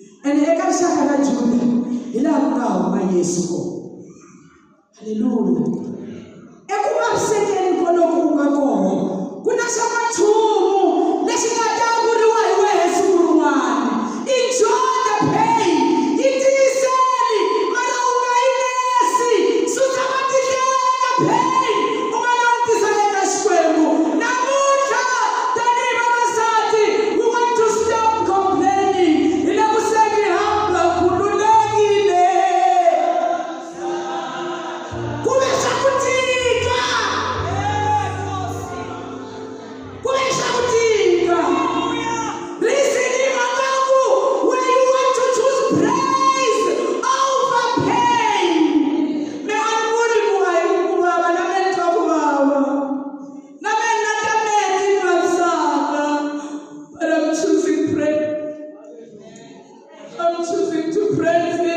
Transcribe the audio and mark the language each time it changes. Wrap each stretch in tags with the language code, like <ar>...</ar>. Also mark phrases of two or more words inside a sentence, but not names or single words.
<ts>And eka rixaka ra Juda hi laha ku nga huma Yesu kona. Haleluya. Eku vavisekeni kwaloku ku nga kona ku na xa manchumu lexi nga ta vuriwa hi wehe siku rin'wana.</ts> <en>Enjoy the pain.</en> <ts>Yi tiyiseni mara u nga yi nesi. Susa matihlela ka pain. U nga langutisana eka Xikwembu. Namuntlha tanihi vavasati</ts> <en>we want to stop complaining.</en> <ts>Hi le ku seni hamba khululekile. Ku ve swa ku tika. Ku ve swa ku tika.</ts> <en>Reason</en> <ts>hi mhaka ku</ts> <en>when you want to choose praise over pain.</en> <ts>Me a ni vuli ku va hi ku vava na me ni twa ku vava. Na me na ta meti ni vavisaka.</ts> <en>But I'm choosing praise. I'm choosing to praise</en>